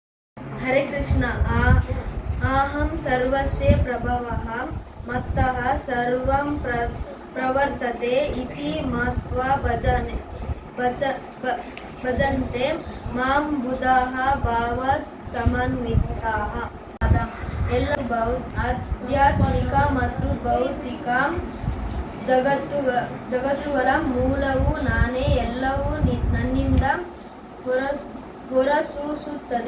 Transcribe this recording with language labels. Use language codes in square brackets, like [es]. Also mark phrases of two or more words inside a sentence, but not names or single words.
[sa] हरे कृष्ण। आहं सर्वस्य प्रभवः मत्तः सर्वं प्रवर्तते इति मत्वा ಭಜಂತೆ ಮಾಂ ಬುಧಾಃ ಭಾವಃ ಸಮನ್ವಿತಾಃ. [kn] ಎಲ್ಲ ಆಧ್ಯಾತ್ಮಿಕ ಮತ್ತು ಭೌತಿಕ ಜಗತ್ತುಗಳ ಮೂಲವು ನಾನೇ. ಎಲ್ಲವೂ ನನ್ನಿಂದ ಹೊರಸೂಸುತ್ತದೆ.